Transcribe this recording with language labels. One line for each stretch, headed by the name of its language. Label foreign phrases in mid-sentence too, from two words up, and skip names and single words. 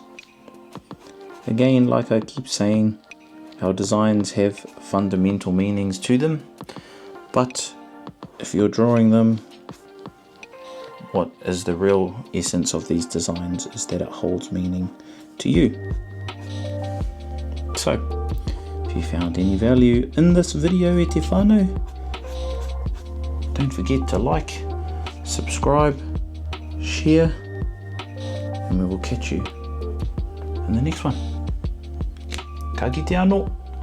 English: Again, like I keep saying, our designs have fundamental meanings to them. But if you're drawing them, what is the real essence of these designs is that it holds meaning to you. So, if you found any value in this video,
Māori: e te whānau,
English: don't forget to like, subscribe, share, and we will catch you in the next one.
Māori: Ka kite anō.